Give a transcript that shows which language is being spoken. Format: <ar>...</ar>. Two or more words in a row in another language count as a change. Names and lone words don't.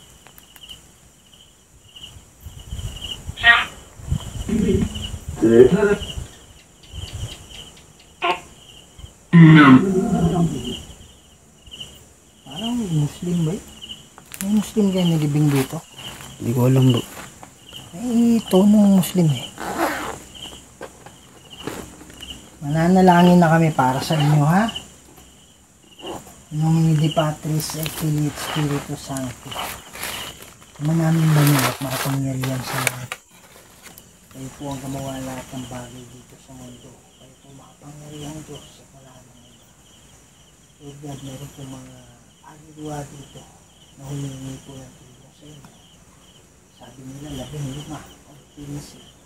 <tl>Parang Muslim ba eh? May Muslim kayo nilibing dito? Hindi ko alam bro. May tonong Muslim eh. Mananalangin na kami para sa inyo ha.</tl> <la>In nomine Dei Patris et Filii et Spiritus Sancti.</la> <tl>Manamin ba niyo at makapangyarihan sa lahat? Kayo po ang gumawa lahat ng bagay dito sa mundo. Kayo po makapangyarihan Diyos at wala nang iba.</tl> <en>Lord God,</en> <tl>meron po mga agriwa dito na humingi po ng tulong sa inyo. Sabi nila 15 o 15.</tl>